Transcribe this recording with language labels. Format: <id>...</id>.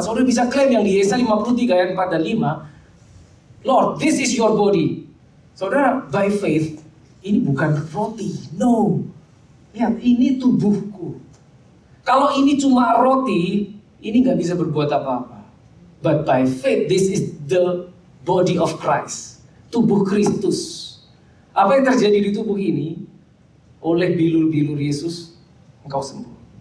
<id>Saudara bisa klaim yang di Yesaya 53 ayat 4 dan 5.</id> <en>Lord, this is your body. Saudara, by faith,</en> <id>ini bukan roti.</id> <en>No.</en> <id>Lihat, ini tubuhku. Kalau ini cuma roti, ini gak bisa berbuat apa-apa.</id> <en>But by faith, this is the body of Christ.</en> <id>Tubuh Kristus. Apa yang terjadi di tubuh ini, oleh bilur-bilur Yesus, engkau sembuh.</id>